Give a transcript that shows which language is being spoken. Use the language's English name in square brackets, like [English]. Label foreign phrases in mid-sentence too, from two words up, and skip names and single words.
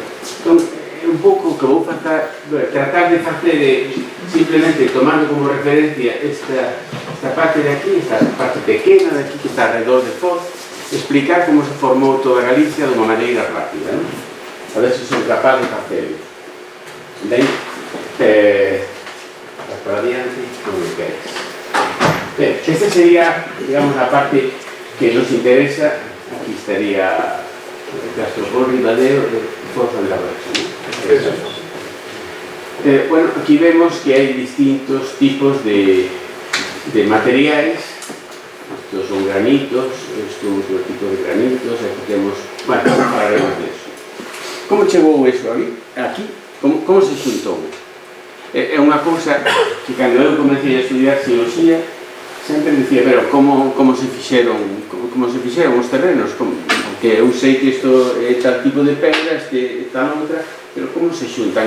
[Galician] Entón, é un pouco que vou tratar de facer simplemente tomando como referencia esta parte de aquí, esta parte pequena de aquí que está alrededor de Foz, explicar como se formou toda Galicia de unha maneira rápida, non? A ver se son capaz de facerlo. Ben, para adiante, como queres. Ben, esta sería, digamos, a parte que nos interesa. [Spanish] Aquí estaría el Castrojón Ribadeo de Foz de la Rocha, ¿no? Bueno, aquí vemos que hay distintos tipos de materiales. Estos son granitos, estos son otro tipo de granitos, aquí tenemos... Bueno, hablaremos de eso. [Galician] Como chegou eso aquí? Como se xuntou? É unha cousa que cando eu comecei a estudiar xeoloxía sempre dicía, pero como se fixeron os terrenos? Porque eu sei que isto é tal tipo de pedra, este tal outra, pero como se xuntan?